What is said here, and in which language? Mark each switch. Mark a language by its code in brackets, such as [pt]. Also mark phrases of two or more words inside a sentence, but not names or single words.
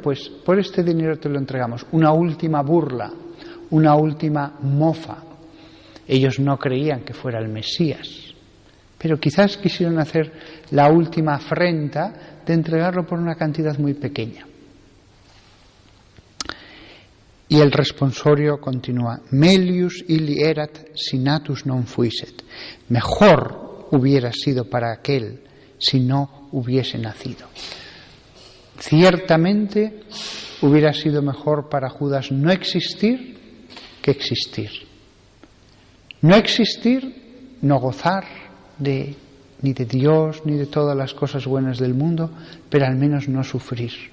[es] Pues por este dinero te lo entregamos. Una última burla, una última mofa. Ellos no creían que fuera el Mesías, pero quizás quisieron hacer la última afrenta de entregarlo por una cantidad muy pequeña. Y el responsorio continúa, [la] melius illi erat si natus non fuiset. [es] Mejor hubiera sido para aquel si no hubiese nacido. Ciertamente hubiera sido mejor para Judas no existir que existir. No existir, no gozar ni de Dios ni de todas las cosas buenas del mundo, pero al menos no sufrir.